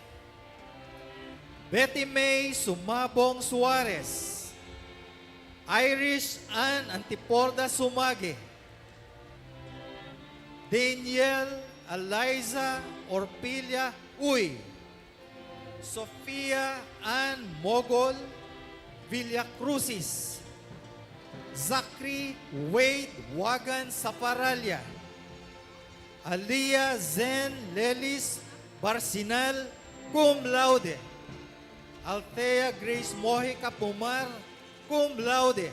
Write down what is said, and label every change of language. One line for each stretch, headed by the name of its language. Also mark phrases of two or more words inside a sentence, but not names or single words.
English: Betty May Sumabong Suarez. Irish Ann Antiporda Sumage. Daniel Eliza Orpilia Uy. Sofia Ann Mogol Villacrucis. Zachary Wade Wagan Saparalia. Alia Zen Lelis Barsinal
Latin: cum laude.
English: Althea Grace Mojica Pumar
Latin: cum laude.